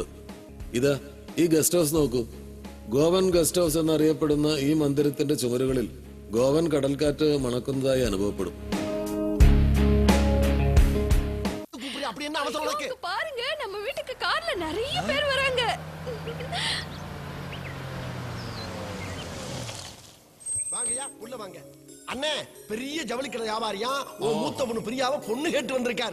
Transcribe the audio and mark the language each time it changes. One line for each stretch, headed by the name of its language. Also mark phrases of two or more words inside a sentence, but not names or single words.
Malayalam: ഇതാ ഈ
English: guest house
Malayalam: നോക്കൂ. ഗോവൻ
English: guest house
Malayalam: എന്നറിയപ്പെടുന്ന ഈ മന്ദിരത്തിന്റെ ചുമരുകളിൽ ഗോവൻ കടൽക്കാറ്റ് മണക്കുന്നതായി അനുഭവപ്പെടും.
Tamil: அண்ணே பெரிய ஜவுளி கடை வியாபாரியா மூத்த பொண்ணு பிரியாவை பொண்ணு கேட்டு வந்திருக்காரு.